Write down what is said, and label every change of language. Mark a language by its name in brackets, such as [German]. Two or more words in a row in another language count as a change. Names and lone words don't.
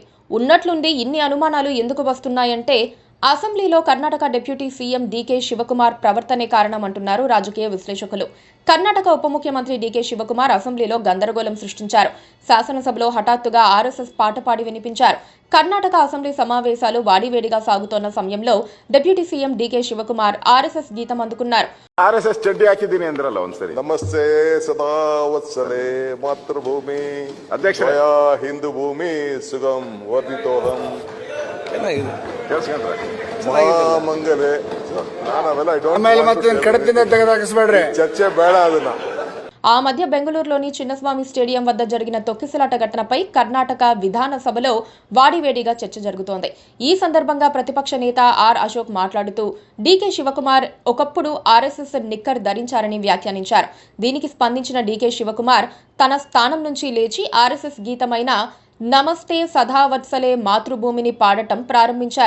[Telugu] ఉన్నట్లుండి ఇన్ని అనుమానాలు ఎందుకు వస్తున్నాయంటే అసెంబ్లీలో కర్ణాటక డిప్యూటీ సీఎం డీకే శివకుమార్ ప్రవర్తనే కారణమంటున్నారు రాజకీయ విశ్లేషకులు. కర్ణాటక ఉప ముఖ్యమంత్రి డీకే శివకుమార్ అసెంబ్లీలో గందరగోళం సృష్టించారు. శాసనసభలో హఠాత్తుగా ఆర్ఎస్ఎస్ పాట పాడి వినిపించారు. కర్ణాటక అసెంబ్లీ సమావేశాలు వాడివేడిగా సాగుతోన్న సమయంలో డిప్యూటీ సీఎం డీకే శివకుమార్ ఆర్ఎస్ఎస్ గీతం అందుకున్నారు. [Kannada] ಆರ್ಎಸ್ಎಸ್ ಚೆಡ್ಡಿ ಹಾಕಿದ್ದೀನಿ ಅಂದ್ರಲ್ಲ ಒಂದ್ಸರಿ. [Sanskrit] ನಮಸ್ತೆ ಸದಾ ವತ್ಸಲೆ ಮಾತೃಭೂಮಿ [Kannada] ಅಧ್ಯಕ್ಷ [Sanskrit] ಹಿಂದೂ ಭೂಮಿ ಸುಗಂ ವರ್ಧಿತೋಹಂ ಮಂಗಲೆ [Kannada] ಚರ್ಚೆ ಬೇಡ ಅದನ್ನ. [Telugu] ఆ మధ్య బెంగళూరులోని చిన్నస్వామి స్టేడియం వద్ద జరిగిన తొక్కిసలాట ఘటనపై కర్ణాటక విధానసభలో వాడివేడిగా చర్చ జరుగుతోంది. ఈ సందర్భంగా ప్రతిపక్ష నేత ఆర్ అశోక్ మాట్లాడుతూ డీకే శివకుమార్ ఒకప్పుడు ఆర్ఎస్ఎస్ నిక్కర్ ధరించారని వ్యాఖ్యానించారు. దీనికి స్పందించిన డీకే శివకుమార్ తన స్థానం నుంచి లేచి ఆర్ఎస్ఎస్ గీతమైన నమస్తే సదావత్సలే మాతృభూమిని పాడటం ప్రారంభించారు.